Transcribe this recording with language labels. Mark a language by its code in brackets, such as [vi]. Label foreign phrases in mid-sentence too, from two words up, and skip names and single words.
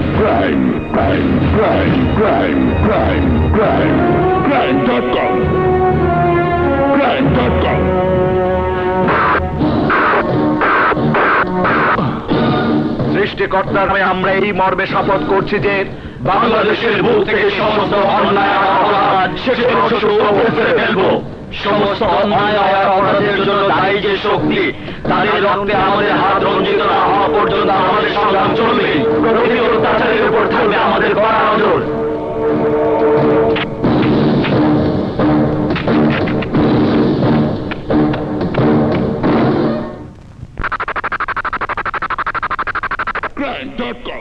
[en] Crime, crime, crime, crime, crime, crime, crime.com, crime.com. [bn] সৃষ্টিকর্তার নামে আমরা এই মর্মে শপথ করছি যে বাংলাদেশের বুক থেকে সমস্ত অন্যায় আর অপরাধ শেষ পর্যন্ত উপড়ে ফেলবো। সমস্ত অন্যায় আর অপরাধের জন্য দায়ী যে শক্তি, তাদের রক্তে আমাদের হাত রঞ্জিত না হওয়া পর্যন্ত আমাদের সংগ্রাম চলবে। প্রতিটি অত্যাচারের উপর থাকবে আমাদের কড়া নজর। Crime.com.